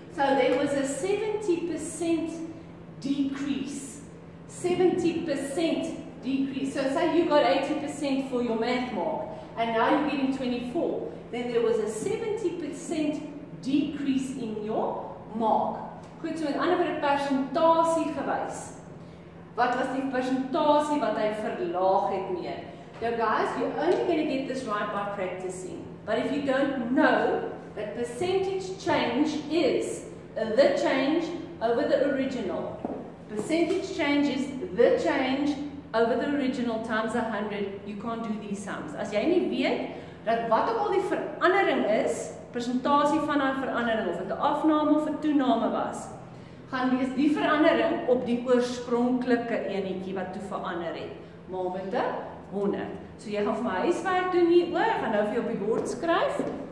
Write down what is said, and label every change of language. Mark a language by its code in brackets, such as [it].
[en] So there was a 70% decrease. 70% decrease. So say you got 80% for your math mark, and now you're getting 24. Then there was a 70% decrease in your mark. [af] Goed, so met ander woorde persentasie gewys. Wat was die persentasie wat hy verlaag het meer? [en] Now guys, you're only going to get this right by practicing. But if you don't know that percentage change is the change over the original. Percentage change is the change over the original times 100. You can't do these sums. [af] As jy nie weet dat wat ook al die verandering is, persentasie van daai verandering, of dit 'n afname of 'n toename was, gaan wees die verandering op die oorspronklike enetjie wat toe verander het, maar met 'n 100. So jy gaan vir my huiswerk doen hieroor, ek gaan nou vir jou op die bord skryf.